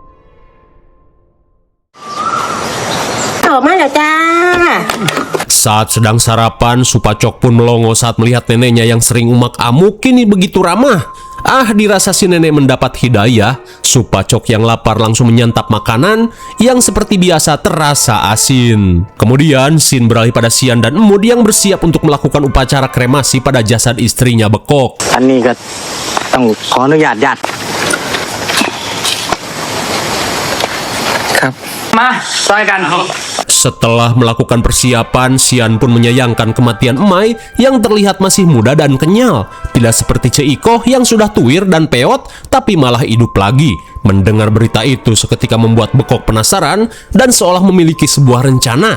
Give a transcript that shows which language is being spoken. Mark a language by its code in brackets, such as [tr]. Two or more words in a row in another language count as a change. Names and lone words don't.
[id] Saat sedang sarapan, Supacok pun melongo saat melihat neneknya yang sering umak-amuk kini begitu ramah. Dirasa si nenek mendapat hidayah, Supacok yang lapar langsung menyantap makanan yang seperti biasa terasa asin. Kemudian Shin beralih pada Sian dan Emud yang bersiap untuk melakukan upacara kremasi pada jasad istrinya Bekok. [th] อันนี้ก็ต้องขออนุญาตญาติ ครับ มาช่วยกัน [id] Setelah melakukan persiapan, Sian pun menyayangkan kematian Emai yang terlihat masih muda dan kenyal. Tidak seperti Ikoh yang sudah tuir dan peot, tapi malah hidup lagi. Mendengar berita itu seketika membuat Bekok penasaran dan seolah memiliki sebuah rencana.